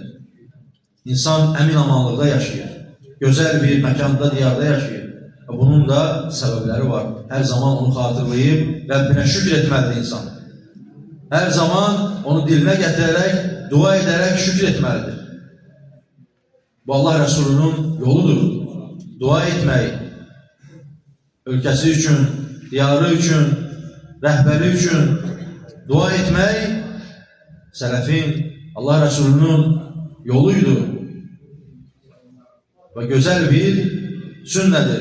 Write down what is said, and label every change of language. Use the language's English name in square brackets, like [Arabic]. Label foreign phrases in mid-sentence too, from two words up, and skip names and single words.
[Azerbaijani] İnsan əmin amanlıqda yaşayır. Gözəl bir məkanda, diyarda yaşayır. Bunun da səbəbləri var. Hər zaman onu xatırlayıb Rəbbinə şükür etməlidir insan. Hər zaman onu dilinə gətirərək, dua edərək şükür etməlidir. [Turkish] Bu Allah Resulü'nün yoludur. [Azerbaijani] Dua etmək, [Turkish] ülkesi için, [Azerbaijani] diyarı için, rəhbəri için dua etmək, sələfin, Allah Resulü'nün yoluydu. [Turkish] Ve güzel bir sünnədir.